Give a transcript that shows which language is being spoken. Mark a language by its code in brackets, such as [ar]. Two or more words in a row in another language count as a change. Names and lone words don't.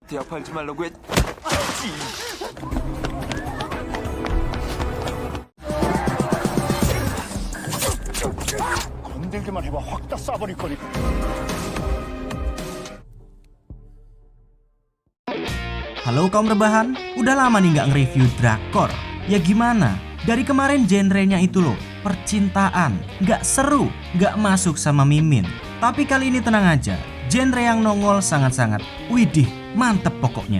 [ko] 내 앞에 알지 말라고 했지. 건들기만 해봐 확 다 쏴버릴 거니까. [id] Halo kaum rebahan, udah lama nih nggak nge-review drakor. Ya gimana? Dari kemarin genrenya itu loh, percintaan, nggak seru, nggak masuk sama Mimin. Tapi kali ini tenang aja, genre yang nongol sangat-sangat widih, mantep pokoknya.